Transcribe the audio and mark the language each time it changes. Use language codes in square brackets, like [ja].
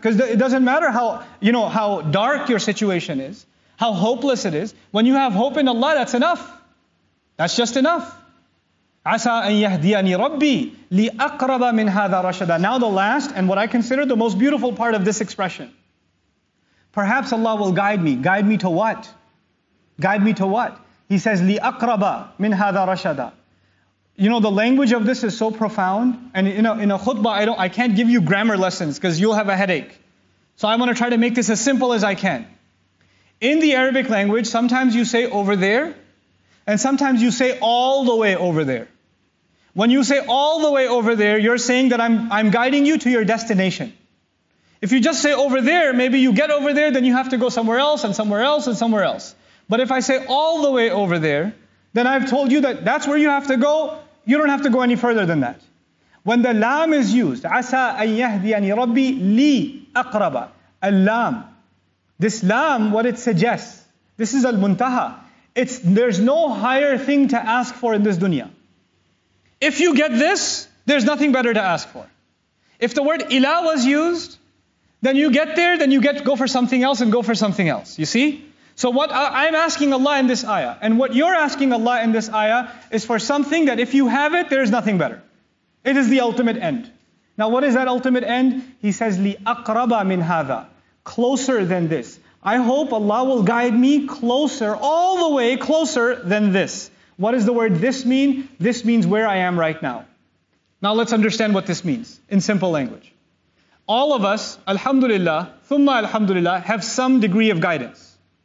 [en] Because it doesn't matter how dark your situation is, how hopeless it is. When you have hope in Allah, that's enough. That's just enough. [ar] عَسَىٰ أَن يَهْدِيَنِي رَبِّي لِأَقْرَبَ مِنْ هَذَا رَشَدًا. [en] Now the last, and what I consider the most beautiful part of this expression. Perhaps Allah will guide me. Guide me to what? Guide me to what? He says, [ar] لِأَقْرَبَ مِنْ هَذَا رَشَدًا. [en] The language of this is so profound. And in a khutbah, I can't give you grammar lessons because you'll have a headache. So I'm going to try to make this as simple as I can. In the Arabic language, sometimes you say over there, and sometimes you say all the way over there. When you say all the way over there, you're saying that I'm guiding you to your destination. If you just say over there, maybe you get over there, then you have to go somewhere else and somewhere else and somewhere else. But if I say all the way over there, then I've told you that that's where you have to go. You don't have to go any further than that. When the lam is used, [ar] عَسَىٰ أَن يَهْدِيَنِي رَبِّي لِي أَقْرَبَ. [en] Al-lam. This lam, what it suggests, this is al-muntaha. There's no higher thing to ask for in this dunya. If you get this, there's nothing better to ask for. If the word ilah was used, then you get there, then you go for something else and go for something else. You see? So what I'm asking Allah in this ayah, and what you're asking Allah in this ayah, is for something that if you have it, there's nothing better. It is the ultimate end. Now what is that ultimate end? He says, [ar] لِأَقْرَبَ مِنْ هَذَا. [en] Closer than this. I hope Allah will guide me closer, all the way closer than this. What does the word this mean? This means where I am right now. Now let's understand what this means in simple language. All of us, [ar] alhamdulillah, thumma alhamdulillah, [en] have some degree of guidance.